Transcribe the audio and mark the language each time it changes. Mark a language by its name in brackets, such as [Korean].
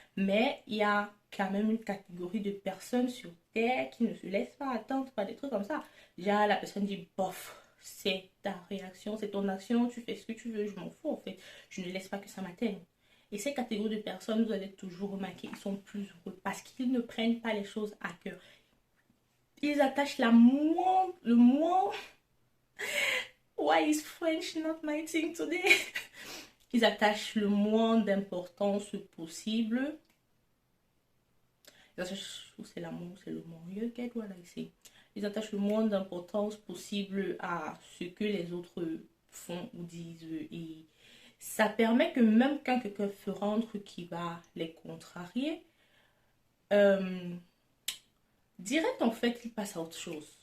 [French] Mais il y a quand même une catégorie de personnes sur Terre qui ne se laissent pas attendre par des trucs comme ça. Déjà, la personne dit, bof, c'est ta réaction, c'est ton action, tu fais ce que tu veux, je m'en fous en fait. Je ne laisse pas que ça m'atteigne. Et ces catégories de personnes, vous allez toujours remarquer, ils sont plus heureux parce qu'ils ne prennent pas les choses à cœur. Ils attachent le moins. [English] Why is French not my thing today? [French] Ils attachent le moins d'importance possible. C'est l'amour, c'est le mot. [English] You get what I say? [French] Ils attachent le moins d'importance possible à ce que les autres font ou disent. Et ça permet que même quand quelqu'un fera un truc qui va les contrarier, euh, direct en fait, il passe à autre chose.